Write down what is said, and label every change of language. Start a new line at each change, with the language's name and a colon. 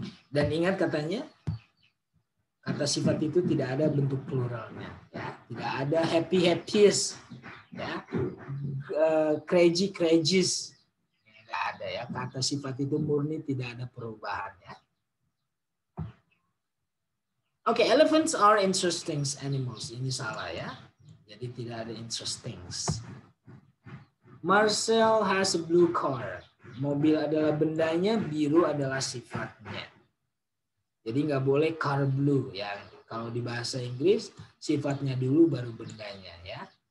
Indonesian: Dan ingat katanya, kata sifat itu tidak ada bentuk pluralnya, ya. Tidak ada happy-happiest, ya. Crazy-crazies. Tidak ada ya, kata sifat itu murni, tidak ada perubahan ya.
English: Oke, elephants are interesting animals.
Indonesian: Ini salah ya. Jadi tidak ada
English: interesting. Marcel has a blue car.
Indonesian: Mobil adalah bendanya, biru adalah sifatnya. Jadi nggak boleh car blue ya. Kalau di bahasa Inggris sifatnya dulu baru bendanya ya.